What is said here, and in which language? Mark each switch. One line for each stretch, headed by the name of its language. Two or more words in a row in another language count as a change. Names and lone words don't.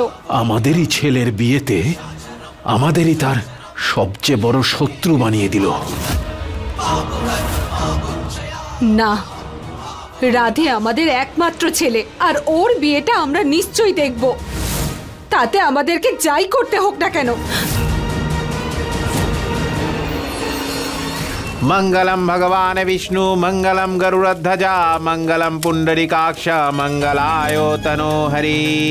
Bangla: আমাদেরই ছেলের বিয়েতে আমাদেরই তার সবচেয়ে বড় শত্রু বানিয়ে দিল। না, রাধে আমাদের একমাত্র ছেলে, আর ওর বিয়েটা আমরা নিশ্চয়ই দেখব, তাতে আমাদেরকে যাই করতে হোক না কেন।
Sanskrit: मंगलम भगवान विष्णु मंगलम गरुड़ध्वजा मंगलम पुंडरीकाक्ष मंगलायो तनोहरि।